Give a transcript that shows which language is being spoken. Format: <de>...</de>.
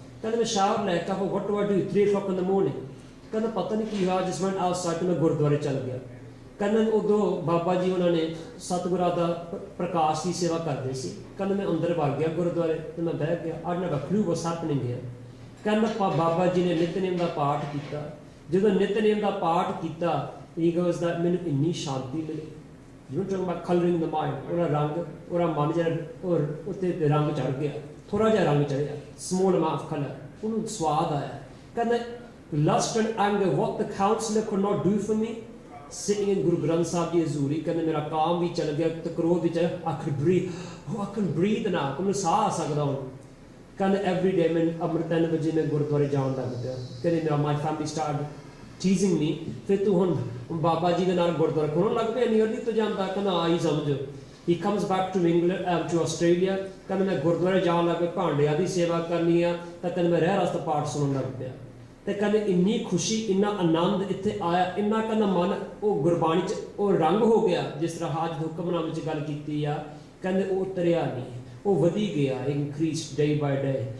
<pa>ਕਹਿੰਦਾ ਮੈਂ ਸ਼ਾਵਰ ਲੈ ਕੇ</pa> <en>what do I do 3 o'clock in the morning।</en> <pa>ਕਹਿੰਦਾ ਪਤਾ ਨਹੀਂ ਕੀ ਹੋਇਆ,</pa> <en>just went outside</en> <pa>ਤੇ ਮੈਂ ਗੁਰਦੁਆਰੇ ਚੱਲ ਗਿਆ। ਕਹਿੰਦਾ ਉਦੋਂ ਬਾਬਾ ਜੀ ਉਹਨਾਂ ਨੇ ਸਤਿਗੁਰਾਂ ਦਾ ਪ੍ਰਕਾਸ਼ ਦੀ ਸੇਵਾ ਕਰਦੇ ਸੀ। ਕਹਿੰਦਾ ਮੈਂ ਅੰਦਰ ਵੜ ਗਿਆ ਗੁਰਦੁਆਰੇ ਤੇ ਮੈਂ ਬਹਿ ਗਿਆ,</pa> <en>I never knew what's happening here।</en> <pa>ਕਹਿੰਦਾ ਬਾਬਾ ਜੀ ਨੇ ਨਿਤਨੇਮ ਦਾ ਪਾਠ ਕੀਤਾ। ਜਦੋਂ ਨਿਤਨੇਮ ਦਾ ਪਾਠ ਕੀਤਾ</pa> <en>he goes that</en> <pa>ਮੈਨੂੰ ਇੰਨੀ ਸ਼ਾਂਤੀ ਮਿਲੀ।</pa> <en>you know talking about coloring the mind,</en> <pa>ਉਹਦਾ ਰੰਗ ਉਹਦਾ ਮਨ ਜਿਹੜਾ ਉੱਤੇ ਰੰਗ ਚੜ ਗਿਆ, ਥੋੜਾ ਜਿਹਾ ਰੰਗ ਚੜਿਆ,</pa> <en>small amount of color,</en> <pa>ਉਹਨੂੰ ਸਵਾਦ ਆਇਆ। ਕਹਿੰਦਾ</pa> <en>lust and anger what the counselor could not do for me sitting in</en> <pa>Guru Granth Sahib ਦੀ ਹਜ਼ੂਰੀ। ਕਹਿੰਦੇ ਮੇਰਾ ਕਾਮ ਵੀ ਚਲ ਗਿਆ ਤੇ ਕ੍ਰੋਧ ਵੀ ਚਲ,</pa> <en>I could breathe now,</en> <pa>ਮੈਨੂੰ ਸਾਹ ਆ ਸਕਦਾ ਹੁਣ। ਕਹਿੰਦੇ</pa> <en>every day</en> <pa>ਮੈਂ ਅੰਮ੍ਰਿਤ 3 ਵਜੇ ਮੈਂ ਗੁਰਦੁਆਰੇ ਜਾਣ ਲੱਗ ਪਿਆ। ਕਹਿੰਦੇ</pa> <en>my family started teasing me,</en> <pa>ਫਿਰ ਤੂੰ ਹੁਣ ਬਾਬਾ ਜੀ ਦੇ ਨਾਲ ਗੁਰਦੁਆਰੇ ਖੋਲਣ ਲੱਗ ਪਿਆ, ਇੰਨੀ ਅਰਲੀ ਤੋਂ ਜਾਂਦਾ। ਕਹਿੰਦਾ ਆਈ ਸਮਝੋ।</pa> <en>he comes back to England to Australia।</en> <pa>ਕਹਿੰਦਾ ਮੈਂ ਗੁਰਦੁਆਰੇ ਜਾਣ ਲੱਗ ਪਿਆ, ਭਾਂਡਿਆਂ ਦੀ ਸੇਵਾ ਕਰਨੀ ਆ, ਤਾਂ ਕਹਿੰਦਾ ਮੈਂ ਰਹਿ ਰਸਤਾ ਪਾਠ ਸੁਣਨ ਲੱਗ ਪਿਆ। ਤੇ ਕਹਿੰਦੇ ਇੰਨੀ ਖੁਸ਼ੀ ਇੰਨਾ ਆਨੰਦ ਇੱਥੇ ਆਇਆ, ਇੰਨਾ ਕਹਿੰਦਾ ਮਨ ਉਹ ਗੁਰਬਾਣੀ 'ਚ ਉਹ ਰੰਗ ਹੋ ਗਿਆ, ਜਿਸ ਤਰ੍ਹਾਂ ਹਾਜ ਹੁਕਮਨਾਮੇ 'ਚ ਗੱਲ ਕੀਤੀ ਆ। ਕਹਿੰਦੇ ਉਹ ਉਤਰਿਆ ਨਹੀਂ, ਉਹ ਵਧੀ ਗਿਆ,</pa> <en>increased day by day।</en>